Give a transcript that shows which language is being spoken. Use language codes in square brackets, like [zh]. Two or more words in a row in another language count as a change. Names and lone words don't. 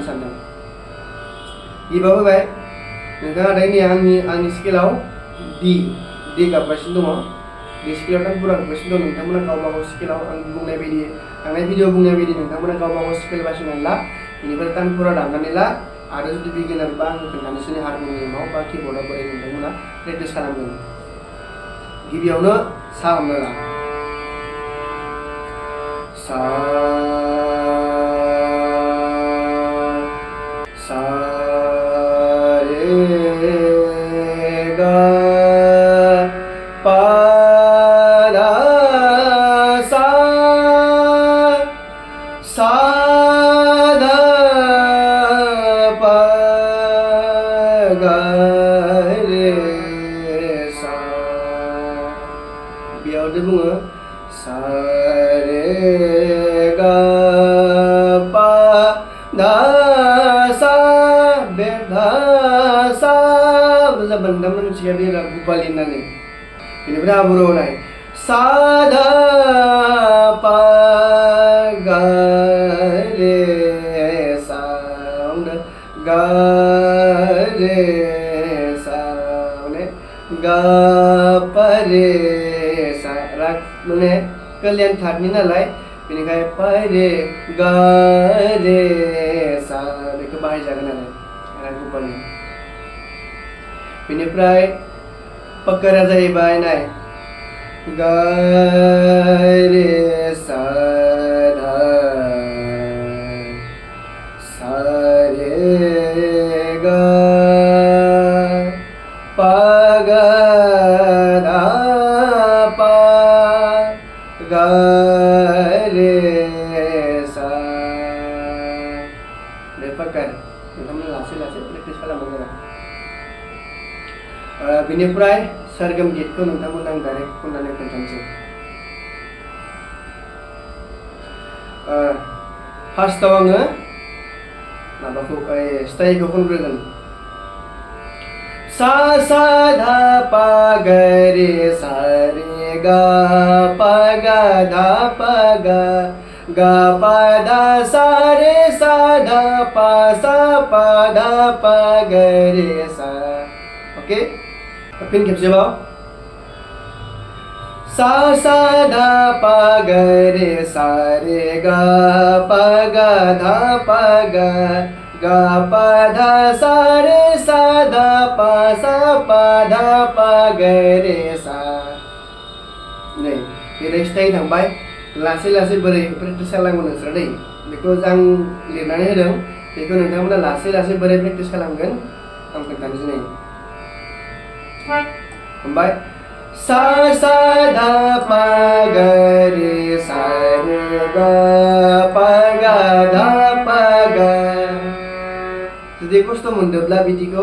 [brx] सानदों गिबियाव फैबाय नोंथाङा दायो आंनि स्केलाव दि गाबगासिनो दङ बे स्केलाव तानपुरा गाबगासिनो दं नोंथांमोना गावबा गाव स्केलाव आं बुंनाय बायदि थांनाय भिडिअ बुंनाय बायदि नोंथांमोना गावबा गाव स्केल बासिनानै ला बेनिफ्राय तानपुरा दामनानै ला आरो जुदि बिगिनारबा आं खोन्थानोसै हारम'नियामाव बा किबर्डआव बोरै नोंथांमोना प्रेक्टिस खालामगोन गिबियावनो सा हमना ला सा रे गा पा धा सा धा पा ग रे सा बेयावनो बुङो सा रे गा पा धा सा बे धा सा नोंथांमोना मिथिया बे राग भूपाली होननानै बेनिफ्राय आरोह नाय सा धा पा ग रे सा गा रे सा माने गा पा रे सा राग माने कल्याण थाटनि नालाय बेनिखाय पा रे गा रे सा बेखौ बाहायजागोन आरो राग भुपालि बेनिफ्राय पक्कारा जाहैबाय नाय गा रे सा धा सा रे गा पा गा धा पा गा रे सा बे पक्कार नोंथांमोना लासै लासै प्रेक्टिस खालामनांगोन बिनिफ्राय सरगम गितखौ नोंथांमोना आं डाइरेक्ट खननानै खोन्थानोसै फार्स्टआव आङो माबाखौ स्टाइलखौ खनग्रोगोन सा सा धा पा गा रे सा रे गा पा गा धा पा गा गा पा धा सा रे सा धा पा धा पा गा रे सा ओके फिन खेबसेबाव सा सा धा पा गा रे सा रे गा पा गा धा पा गा गा पा धा सा रे सा धा पा धा पा गा रे सा नै बे स्टाइल थांबाय लासै लासै बोरै प्रेक्टिस खालामो नोंसोर दै बेखौ आं लिरनानै होदों बेखौ नोंथांमोना लासै लासै बोरै प्रेक्टिस खालामगोन आं खोन्थानोसै नै हमबाय सा सा धा पा गा रे सा रे गा पा गा धा पा गा जुदि खस्थ' मोनदोंब्ला बिदिखौ